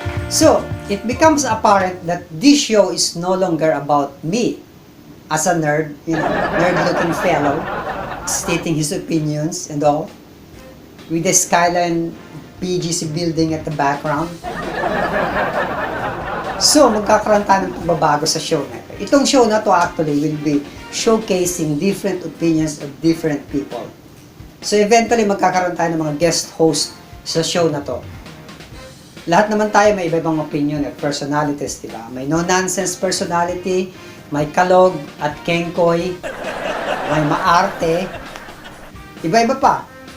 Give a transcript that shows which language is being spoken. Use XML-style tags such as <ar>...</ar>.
<en>So, it becomes apparent that this show is no longer about me as a nerd, nerd-looking fellow, stating his opinions and all, with the skyline BGC building at the background.</en> <tl>So, magkakaroon tayo ng pagbabago sa show na ito. Itong show na to</tl> <en>actually will be showcasing different opinions of different people.</en> <tl>So, eventually, magkakaroon tayo ng mga guest host sa show na to. Lahat naman tayo may iba-ibang opinion at personalities, diba? May no-nonsense personality, may kalog at kengkoy, may maarte, iba-iba pa.</tl>